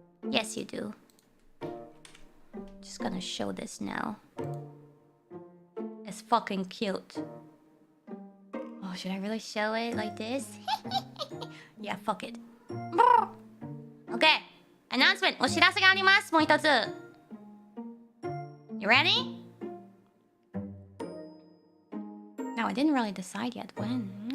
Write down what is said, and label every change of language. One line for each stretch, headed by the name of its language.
English: Yes, you do. Just gonna show this now. It's fucking cute. Oh, should I really show it like this? Yeah, fuck it. Okay. Announcement.
Japanese: お知らせがあります。もう一つ。
English: You ready? I didn't really decide yet when.